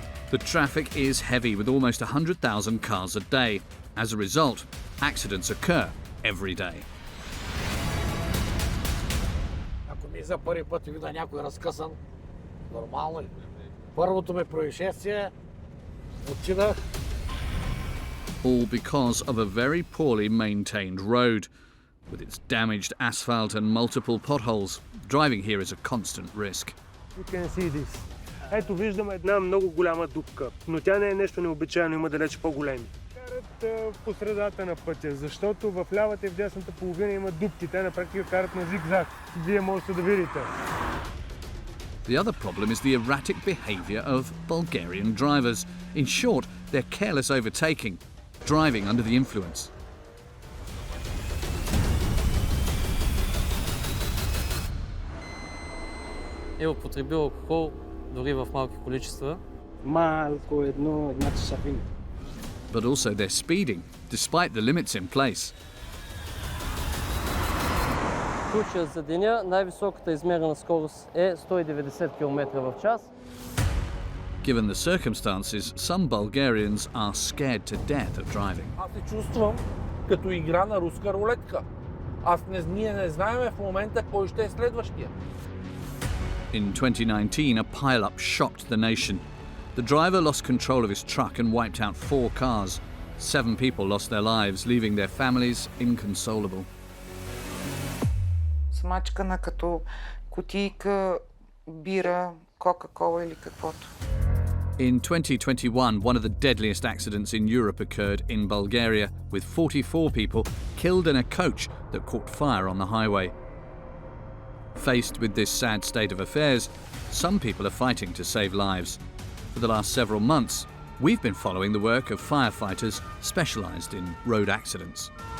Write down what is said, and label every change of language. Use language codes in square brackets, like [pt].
[en] The traffic is heavy with almost 100,000 cars a day. As a result, accidents occur every day. [bg] Ако ми за първи път видя някой разкъсан, нормално е. Първото ми происшествие, отидах. [en] All because of a very poorly maintained road. With its damaged asphalt and multiple potholes, driving here is a constant risk. You can see this. [bg] Ето виждаме една много голяма дупка, но тя не е нещо необичайно, има далеч по-големи. Карат по средата на пътя, защото в лявата и в дясната половина има дупки. Те на практика карат на зигзаг. Вие можете да видите. [en] The other problem is the erratic behaviour of Bulgarian drivers. In short, their careless overtaking, driving under the influence. [bg] Е употребил алкохол дори в малки количества. Малко една чашавина. [en] But also they're speeding, despite the limits in place. [bg] В случая за деня най-високата измерена скорост е 190 км в час. [en] Given the circumstances, some Bulgarians are scared to death of driving. [bg] Аз се чувствам като игра на руска рулетка. Ние не знаем в момента кой ще е следващия. [en] In 2019, a pile-up shocked the nation. The driver lost control of his truck and wiped out 4 cars. 7 people lost their lives, leaving their families inconsolable. [bg] Смачкана като кутийка бира, кока-кола или каквото. [en] In 2021, one of the deadliest accidents in Europe occurred in Bulgaria, with 44 people killed in a coach that caught fire on the highway. Faced with this sad state of affairs, some people are fighting to save lives. For the last several months, we've been following the work of firefighters specialised in road accidents.